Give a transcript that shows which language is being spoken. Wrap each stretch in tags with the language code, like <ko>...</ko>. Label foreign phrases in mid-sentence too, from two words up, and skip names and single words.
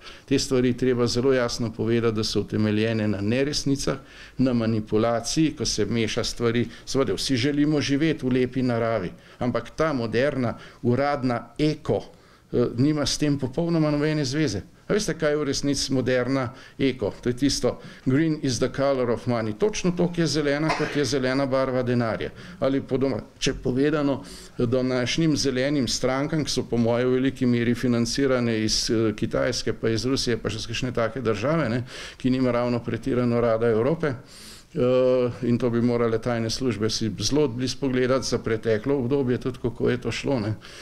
<sl>Te stvari treba zelo jasno povedati, da so utemeljene na neresnicah, na manipulaciji, ko se meša stvari. Seveda, vsi želimo živeti v lepi naravi, ampak ta moderna, uradna eko nima s tem popolnoma nobene zveze. A veste, kaj je v resnici moderna eko? To je tisto,</sl> <en>green is the color of money.</en> <sl>Točno to, ki je zelena, kot je zelena barva denarja. Ali če povedano, današnjim zelenim strankam, ki so po moje v veliki meri financirane iz Kitajske, pa iz Rusije, pa še z kakšne take države, ne, ki nima ravno pretirano rada Evrope, in to bi morale tajne službe si zelo blizu pogledati za preteklo obdobje, tudi kako je to šlo, ne.</sl>